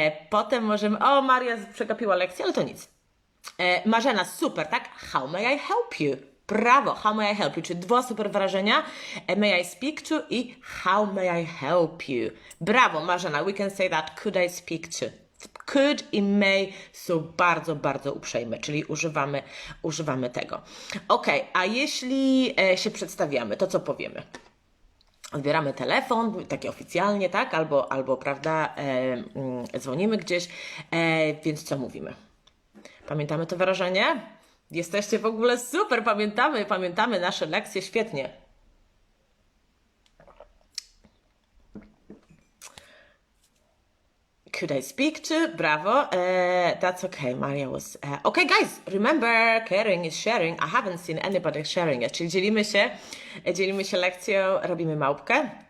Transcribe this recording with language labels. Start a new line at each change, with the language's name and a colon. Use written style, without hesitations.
Polish: Potem możemy, Maria przegapiła lekcję, ale to nic. Marzena, super, tak?
English: How may I help you? Brawo, how may I help you?
Polish: Czyli dwa super wyrażenia.
English: May I speak to i how may I help you? Brawo, Marzena, we can say that. Could I speak to?
Polish: Could i may są bardzo, bardzo uprzejme, czyli używamy tego. A jeśli się przedstawiamy, to co powiemy? Odbieramy telefon, takie oficjalnie, tak? Albo prawda, dzwonimy gdzieś, więc co mówimy? Pamiętamy to wyrażenie? Jesteście w ogóle super, pamiętamy nasze lekcje świetnie.
English: Could I speak to? Brawo. That's okay. Maria was... Okay, guys, remember, caring is sharing. I haven't seen anybody sharing it.
Polish: Czyli dzielimy się lekcją, robimy małpkę.